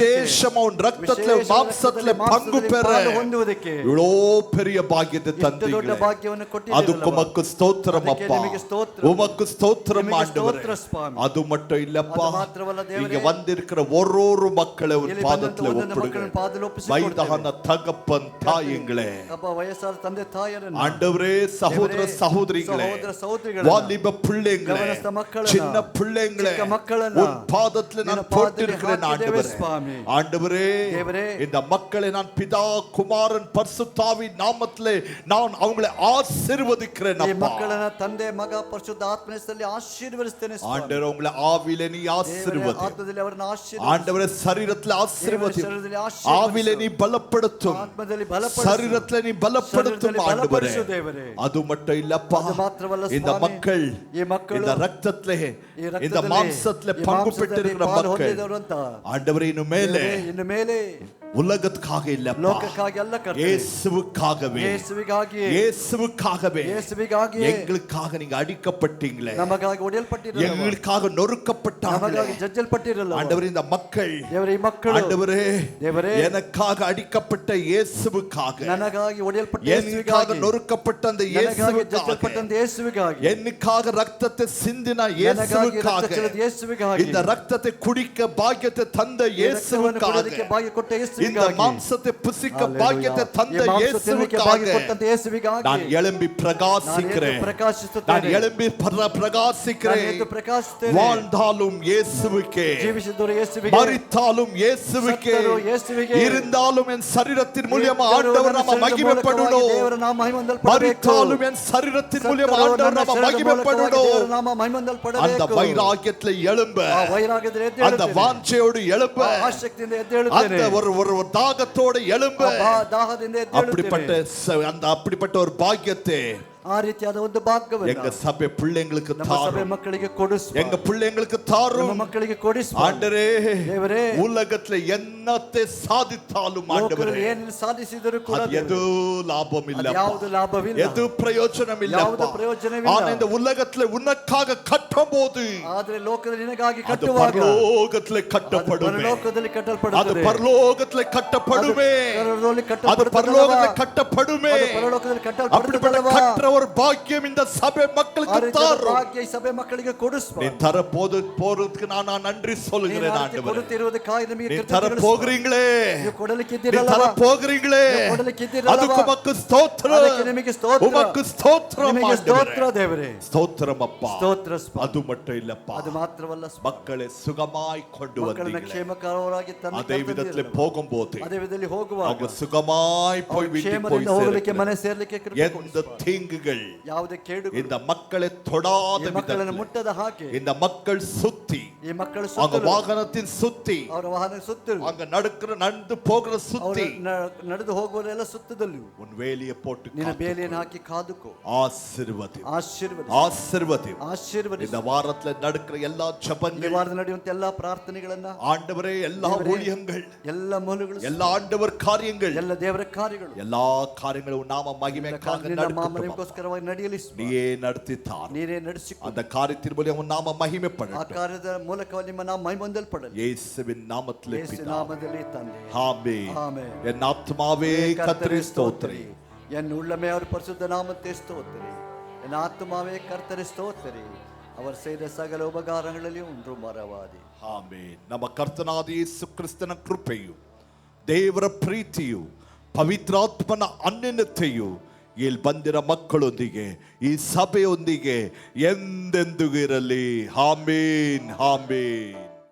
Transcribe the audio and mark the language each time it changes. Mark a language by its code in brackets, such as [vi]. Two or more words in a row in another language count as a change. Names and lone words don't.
[ta] விசேஷமா உன் ரத்தத்துல [kn] ವಿಶೇಷ [ta] மாம்சத்துல [kn] ರಕ್ತದಲ್ಲಿ [ta] பங்கு பெற [kn] ಪಾಲು ಹೊಂದುವುದಕ್ಕೆ [ta] இவ்வளோ பெரிய பாக்கியத்தை [kn] ಇಷ್ಟು ದೊಡ್ಡ [ta] தந்தீங்களே. [kn] ಭಾಗ್ಯವನ್ನು [ta] அதுக்கு [kn] ಕೊಟ್ಟಿದ್ದೀರಲ್ಲವಾ. [ta] உமக்கு ஸ்தோத்திரம் [kn] ಅದಕ್ಕೆ [ta] அப்பா, [kn] ನಿಮಗೆ ಸ್ತೋತ್ರ. [ta] உமக்கு ஸ்தோத்திரம் [kn] ನಿಮಗೆ [ta] ஆண்டவரே. [kn] ಸ್ತೋತ್ರ ಸ್ವಾಮಿ. [ta] அது மட்டும் இல்லப்பா, [kn] ಅದು ಮಾತ್ರವಲ್ಲ ದೇವರೇ, [ta] இங்க வந்திருக்கிற ஒரு மக்களை ஒரு [kn] ಇಲ್ಲಿ [ta] பாதத்துல [kn] ಬಂದಂತ ಒಂದೊಂದು [ta] ஒப்பிடுங்க. [kn] ಮಕ್ಕಳನ್ನು ಪಾದದಲ್ಲಿ ಒಪ್ಪಿಸಿಕೊಡ್ತೇವೆ. [ta] வயதான தகப்பன் தாயங்களே, [kn] ಅಪ್ಪ ವಯಸ್ಸಾದ ತಂದೆ ತಾಯರನ್ನು, [ta] ஆண்டவரே சகோதர [kn] ದೇವರೇ, [ta] சகோதரிகளே, [kn] ಸಹೋದರ ಸಹೋದರಿಗಳನ್ನು, [ta] வாலிப பிள்ளைங்களே, [kn] ಗಮನಸ್ಥ ಮಕ್ಕಳನ್ನು, [ta] சின்ன பிள்ளைங்களே, [kn] ಚಿಕ್ಕ ಮಕ್ಕಳನ್ನು [ta] உன் பாதத்துல [kn] ನಿನ್ನ [ta] நான் [kn] ಪಾದದಲ್ಲಿ [ta] போட்டிருக்கிறேன் [kn] ಹಾಕಿದ್ದೇವೆ [ta] ஆண்டவரே. [kn] ಸ್ವಾಮಿ. [ta] ஆண்டவரே, [kn] தேவரே, [ta] இந்த மக்களை நான் பிதா குமாரன் பரிசுத்தாவின் நாமத்திலே நான் அவங்களை ஆசீர்வதிக்கிறேன் [kn] ಈ [ta] அப்பா. [kn] ಮಕ್ಕಳನ್ನ ತಂದೆ ಮಗ ಪರಿಶುದ್ಧ ಆತ್ಮನ ಹೆಸರಲ್ಲಿ ಆಶೀರ್ವದಿಸ್ತೇನೆ ಸ್ವಾಮಿ. [ta] ஆண்டவரே, உங்களை ஆவியிலே நீ [kn] ದೇವರೇ, [ta] ஆசீர்வதி. [kn] ಆತ್ಮದಲ್ಲಿ ಅವರನ್ನ ಆಶೀರ್ವದಿಸು. [ta] ஆண்டவரே, சரீரத்துல ஆசீர்வதி. [kn] ಶರೀರದಲ್ಲಿ ಆಶೀರ್ವದಿಸು. [ta] ஆவியிலே நீ பலப்படுத்தும், [kn] ಆತ್ಮದಲ್ಲಿ ಬಲಪಡಿಸು. [ta] சரீரத்துல நீ பலப்படுத்தும் [kn] ಶರೀರದಲ್ಲಿ [ta] ஆண்டவரே. [kn] ಬಲಪಡಿಸು ದೇವರೇ. [ta] அது மட்டும் இல்லப்பா, [kn] ಅದು ಮಾತ್ರವಲ್ಲ [ta] இந்த [kn] ಸ್ವಾಮಿ. [ta] மக்கள் [kn] ಈ ಮಕ್ಕಳು [ta] இந்த ரத்தத்திலே [kn] ಈ ರಕ್ತದಲ್ಲಿ, [ta] இந்த மாம்சத்திலே [kn] ಈ [ta] பங்கு [kn] ಮಾಂಸದಲ್ಲಿ [ta] பெற்றிருக்கிற [kn] ಪಾಲು [ta] மக்கள் [kn] ಹೊಂದಿದವರು ಅಂತ [ta] ஆண்டவரே, இன்னும் மேலே [kn] ದೇವರೇ, ಇನ್ನು ಮೇಲೆ [ta] உலகத்துக்காக இல்லப்பா, [kn] ಲೋಕಕ್ಕಾಗಿ ಅಲ್ಲ ಕರ್ತನೇ, [ta] இயேசுவுக்காகவே, [kn] ಯೇಸುವಿಗಾಗಿ, [ta] இயேசுவுக்காகவே [kn] ಯೇಸುವಿಗಾಗಿ [ta] எங்களுக்காக நீங்க அடிக்கப்பட்டீங்களே, [kn] ನಮಗಾಗಿ ಒಡೆಯಲ್ಪಟ್ಟಿರಲ್ಲ, [ta] எங்களுக்காக நொறுக்கப்பட்டாங்களே. [kn] ನಮಗಾಗಿ ಜಜ್ಜಲ್ಪಟ್ಟಿರಲ್ಲ. [ta] ஆண்டவரே, இந்த மக்கள் [kn] ದೇವರೇ, ಈ ಮಕ್ಕಳು [ta] ஆண்டவரே, [kn] ದೇವರೇ, [ta] எனக்காக அடிக்கப்பட்ட இயேசுவுக்காக, [kn] ನನಗಾಗಿ ಒಡೆಯಲ್ಪಟ್ಟ [ta] எனக்காக [kn] ಯೇಸುವಿಗಾಗಿ, [ta] நொறுக்கப்பட்ட அந்த [kn] ನನಗಾಗಿ [ta] இயேசுவுக்காக, [kn] ಜಜ್ಜಲ್ಪಟ್ಟಂತ ಯೇಸುವಿಗಾಗಿ, [ta] எனக்காக ரத்தத்தை சிந்தின [kn] ನನಗಾಗಿ [ta] இயேசுவுக்காக, [kn] ರಕ್ತ ಚೆಲ್ಲಿದ ಯೇಸುವಿಗಾಗಿ, [ta] இந்த ரத்தத்தை குடிக்க பாக்கியத்தை தந்த [kn] ಈ ರಕ್ತವನ್ನು ಕುಡಿಯೋದಕ್ಕೆ [ta] இயேசுவுக்காக, [kn] ಭಾಗ್ಯ ಕೊಟ್ಟ [ta] இந்த [kn] ಯೇಸುವಿಗಾಗಿ, [ta] மாம்சத்தை புசிக்க [kn] ಹಲ್ಲೆಲೂಯಾ. [ta] பாக்கியத்தை [kn] ಈ [ta] தந்த [kn] ಮಾಂಸ ತಿನ್ನಲಿಕ್ಕೆ ಭಾಗ್ಯ [ta] இயேசுவுக்காக [kn] ಕೊಟ್ಟಂತ ಯೇಸುವಿಗಾಗಿ [ta] நான் எழும்பி [kn] ನಾನು [ta] பிரகாசிக்கிறேன், [kn] ಎದ್ದು [ta] நான் [kn] ಪ್ರಕಾಶಿಸುತ್ತೇನೆ. [ta] எழும்பி [kn] ನಾನು [ta] பிரகாசிக்கிறேன். [kn] ಎದ್ದು ಪ್ರಕಾಶಿಸುತ್ತೇನೆ. [ta] வாழ்ந்தாலும் இயேசுவுக்கே, [kn] ಜೀವಿಸಿದವರು ಯೇಸುವಿಗೆ, [ta] மரித்தாலும் இயேசுவுக்கே, [kn] ಸತ್ತರೂ ಯೇಸುವಿಗೆ, [ta] இருந்தாலும் என் சரீரத்தின் மூலியமா [kn] ಇದ್ದರೂ [ta] ஆண்டவர் [kn] ನನ್ನ [ta] நாம [kn] ಶರೀರದ [ta] மகிமைப்படணும், [kn] ಮೂಲಕವಾಗಿ ದೇವರ ನಾಮ ಮಹಿಮೆಹೊಂದಲ್ಪಡಬೇಕು. [ta] மரித்தாலும் என் சரீரத்தின் மூலியமா [kn] ಸತ್ತರೂ [ta] ஆண்டவர் [kn] ನನ್ನ [ta] நாம [kn] ಶರೀರದ ಮೂಲಕವಾಗಿ [ta] மகிமைப்படணும். [kn] ದೇವರ ನಾಮ [ta] அந்த [kn] ಮಹಿಮೆಹೊಂದಲ್ಪಡಬೇಕು. [ta] வைராக்கியத்துல எழும்ப, [kn] ಆ ವೈರಾಗ್ಯದಲ್ಲಿ ಎದ್ದು [ta] அந்த [kn] ಹೇಳುತ್ತೇನೆ. [ta] வாஞ்சையோடு எழும்ப, [kn] ಆ ಆಸಕ್ತಿಯಿಂದ ಎದ್ದು ಹೇಳುತ್ತೇನೆ. [ta] அந்த ஒரு தாகத்தோடு எழும்ப, [kn] ಆ ದಾಹದಿಂದ ಎದ್ದು ಹೇಳುತ್ತೇನೆ. [ta] அப்படிப்பட்ட ஒரு பாக்கியத்தை [kn] ಆ ರೀತಿಯಾದ ಒಂದು ಭಾಗ್ಯವನ್ನು [ta] எங்க சபை பிள்ளைங்களுக்கு [kn] ನಮ್ಮ ಸಭೆ [ta] தாரும். [kn] ಮಕ್ಕಳಿಗೆ ಕೊಡಿಸು. [ta] எங்க பிள்ளைங்களுக்கு [kn] ನಮ್ಮ [ta] தாரும். [kn] ಮಕ್ಕಳಿಗೆ ಕೊಡಿಸು. [ta] ஆண்டரே, [kn] ದೇವರೇ, [ta] உலகத்துல என்னத்தை சாதித்தாலும் ஆண்டவரே, [kn] ಲೋಕದಲ್ಲಿ ಏನು ಸಾಧಿಸಿದರೂ ಕೂಡ [ta] அது எது லாபம் இல்ல, [kn] ಯಾವುದು ಲಾಭವಿಲ್ಲ, [ta] எது பிரயோஜனம் இல்ல. [kn] ಯಾವುದು ಪ್ರಯೋಜನವಿಲ್ಲ. [ta] ஆனா இந்த உலகத்துல உனக்காக கட்டும்போது [kn] ಆದರೆ ಲೋಕದಲ್ಲಿ ನಿನಗಾಗಿ [ta] அது [kn] ಕಟ್ಟುವಾಗ [ta] பரலோகத்துல கட்டப்படுமே. [kn] ಪರಲೋಕದಲ್ಲಿ [ta] அது [kn] ಕಟ್ಟಲ್ಪಡುತ್ತದೆ. [ta] பரலோகத்துல கட்டப்படுமே. [kn] ಪರಲೋಕದಲ್ಲಿ [ta] அது [kn] ಕಟ್ಟಲ್ಪಡುತ್ತದೆ. [ta] பரலோகத்துல கட்டப்படுமே. [kn] ಅದು ಪರಲೋಕದಲ್ಲಿ [ta] அப்படிப்பட்ட [kn] ಕಟ್ಟಲ್ಪಡುತ್ತದೆ. [ta] கற்ற ஒரு பாக்கியம் இந்த சபை மக்களுக்கு தாரும். [kn] ಭಾಗ್ಯ ಈ ಸಭೆ ಮಕ್ಕಳಿಗೆ ಕೊಡಿಸು. [ta] நீ தர போறதுக்கு நான் நன்றி சொல்கிறேன் ஆண்டவரே. [kn] ಕೊಡುತ್ತಿರುವುದಕ್ಕಾಗಿ ನಿಮಗೆ [ta] நீ தர போகிறீங்களே, [kn] ನೀವು ಕೊಡಲಿಕ್ಕೆ [ta] நீ [kn] ಇದ್ದೀರಲ್ಲ, [ta] தர போகிறீங்களே, [kn] ಕೊಡಲಿಕ್ಕೆ ಇದ್ದೀರಲ್ಲ, [ta] அதுக்கு உமக்கு ஸ்தோத்திரம், [kn] ಅದಕ್ಕೆ ನಿಮಗೆ ಸ್ತೋತ್ರ, [ta] உமக்கு ஸ்தோத்திரம் [kn] ನಿಮಗೆ ಸ್ತೋತ್ರ [ta] ஆண்டவரே. [kn] ದೇವರೇ, [ta] ஸ்தோத்திரம் அப்பா. [kn] ಸ್ತೋತ್ರ ಸ್ವಾಮಿ. [ta] அது மட்டும் இல்லப்பா, [kn] ಅದು ಮಾತ್ರವಲ್ಲ ಸ್ವಾಮಿ, [ta] மக்களை சுகமாய் கொண்டு [kn] ಮಕ್ಕಳನ್ನ [ta] வந்தீங்களே. [kn] ಕ್ಷೇಮಕರವಾಗಿ ತಂದು [ta] அதே விதத்துல போகும்போது [kn] ಅದೇ ವಿಧದಲ್ಲಿ ಹೋಗುವಾಗ [ta] அவங்க சுகமாய் போய் வீட்டுக்கு போய் [kn] ಕ್ಷೇಮದಿಂದ ಹೋಗಲಿಕ್ಕೆ [ta] சேரட்டும். [kn] ಮನೆ ಸೇರ್ಲಿಕ್ಕೆ ಕೃಪೆ ಕೊಡು [ta] எந்த [kn] ಸ್ವಾಮಿ. [ta] தீங்குகள் [kn] ಯಾವುದೇ ಕೇಡುಗಳು [ta] இந்த மக்களை தொடாத [kn] ಈ ಮಕ್ಕಳನ್ನು [ta] விதத்தில் [kn] ಮುಟ್ಟದ ಹಾಗೆ [ta] இந்த மக்கள் சுத்தி [kn] ಈ ಮಕ್ಕಳು [ta] அவங்க [kn] ಸುತ್ತಲೂ, [ta] வாகனத்தின் சுத்தி [kn] ಅವರ ವಾಹನ ಸುತ್ತಲೂ, [ta] அங்க நடந்து போகிற [kn] ಅವರು [ta] சுத்தி [kn] ನಡೆದು ಹೋಗುವರೆಲ್ಲ ಸುತ್ತದಲ್ಲೂ [ta] உன் வேலியை போட்டு [kn] ನಿನ್ನ ಬೇಲಿಯನ್ನು ಹಾಕಿ ಕಾದುಕೋ. [ta] ஆசீர்வதி, [kn] ಆಶೀರ್ವದಿ, [ta] ஆசீர்வதி. [kn] ಆಶೀರ್ವದಿ. [ta] இந்த வாரத்துல நடக்கிற எல்லா [kn] ಈ [ta] ஜெபங்கள் [kn] ವಾರದಲ್ಲಿ ನಡೆಯುವಂತ ಎಲ್ಲಾ ಪ್ರಾರ್ಥನೆಗಳನ್ನ [ta] ஆண்டவரே, எல்லா ஊழியங்கள், [kn] ಎಲ್ಲ ಮೂಲಗಳು, [ta] எல்லா ஆண்டவர் காரியங்கள், [kn] ಎಲ್ಲ ದೇವರ ಕಾರ್ಯಗಳು [ta] எல்லா காரியங்களும் நாம மகிமைக்காக [kn] ನಿನ್ನ [ta] நடக்கட்டும். [kn] ಮಾಮನಿಗೋಸ್ಕರವಾಗಿ ನಡೆಯಲಿ ಸ್ವಾಮಿ. [ta] நீயே நடத்தித்தார். [kn] ನೀನೇ ನಡೆಸಿಕೊ. [ta] அந்த காரியத்தின் மூலம் உன் நாம [kn] ಆ [ta] மகிமைப்படட்டும். [kn] ಕಾರ್ಯದ ಮೂಲಕ ನಿಮ್ಮ ನಾಮ ಮಹಿಮೊಂದಲ್ಪಡಲಿ. [ta] இயேசுவின் நாமத்திலே [kn] ಯೇಸು [ta] பிதாவே. [kn] ನಾಮದಲ್ಲಿ ತಂದೆ. [ta] ஆமென். ஆமென். என் ஆத்துமாவே கர்த்தரை ஸ்தோத்திரி. என் உள்ளமே அவர் பரிசுத்த நாமத்தை ஸ்தோத்திரி. என் ஆத்துமாவே கர்த்தரை ஸ்தோத்திரி. அவர் செய்த சகல உபகாரங்களிலும் ஒன்றும் மறவாதே. [kn] ಆಮೆನ್. ನಮ್ಮ ಕರ್ತನಾದ ಯೇಸು ಕ್ರಿಸ್ತನ ಕೃಪೆಯು, ದೇವರ ಪ್ರೀತಿಯು, ಪವಿತ್ರಾತ್ಮನ ಅನ್ಯೋನ್ಯತೆಯು ಇಲ್ಲಿ ಬಂದಿರೋ ಮಕ್ಕಳೊಂದಿಗೆ, ಈ ಸಭೆಯೊಂದಿಗೆ ಎಂದೆಂದಿಗೂ ಇರಲಿ. ಆಮೆನ್, ಆಮೆನ್.